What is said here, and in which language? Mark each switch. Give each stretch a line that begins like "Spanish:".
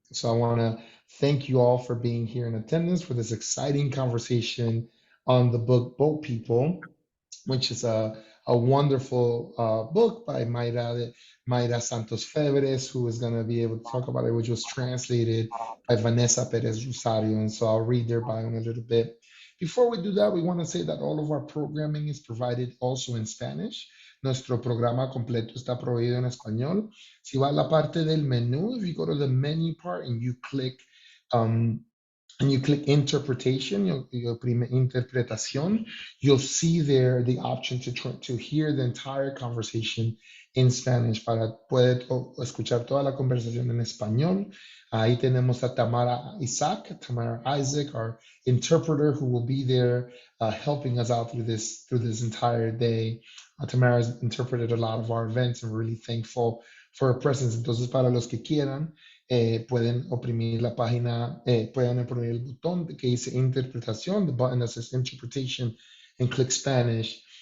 English: So I want to thank you all for being here in attendance for this exciting conversation on the book Boat People, which is a wonderful book by Mayra Santos-Febres, who is going to be able to talk about it, which was translated by Vanessa Pérez-Rosario. And so I'll read their bio in a little bit. Before we do that, we want to say that all of our programming is provided also in Spanish.
Spanish: Nuestro programa completo está proveído en español. Si va a la parte del menú,
English: if you go to the menu part um, and you click interpretation, your interpretación, you'll see there the option to hear the entire conversation in Spanish
Spanish: para poder escuchar toda la conversación en español. Ahí tenemos a
English: Tamara Isaac, our interpreter, who will be there helping us out through this entire day. Tamara has interpreted a lot of our events, and we're really thankful for her presence.
Spanish: Entonces, para los que quieran, pueden oprimir la página, pueden oprimir el botón que dice interpretación,
English: the button that says interpretation, and click Spanish.